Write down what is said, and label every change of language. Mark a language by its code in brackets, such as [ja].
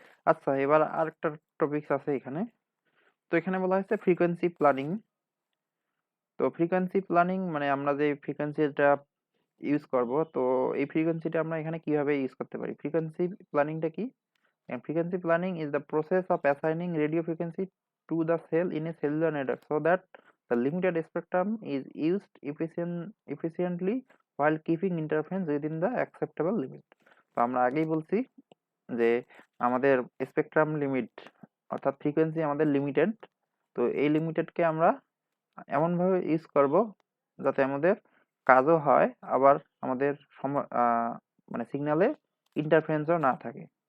[bn] আচ্ছা, এবার আরেকটা টপিকস আছে এখানে। তো এখানে বলা হয়েছে ফ্রিকোয়েন্সি প্ল্যানিং। তো ফ্রিকোয়েন্সি প্ল্যানিং মানে আমরা যে ফ্রিকোয়েন্সিটা ইউজ করব, তো এই ফ্রিকোয়েন্সিটা আমরা এখানে কিভাবে ইউজ করতে পারি? ফ্রিকোয়েন্সি প্ল্যানিংটা কি? [en] And frequency planning is the process of assigning radio frequency to the cell in a cellular network so that the limited spectrum is used efficiently while keeping interference within the acceptable limit. [bn] তো আমরা আগেই বলছি যে আমাদের spectrum limit অর্থাৎ frequency আমাদের limited. তো এই লিমিটেডকে আমরা এমনভাবে ইউজ করব যাতে আমাদের কাজও হয়, আবার আমাদের মানে সিগন্যালে ইন্টারফারেন্সও না থাকে।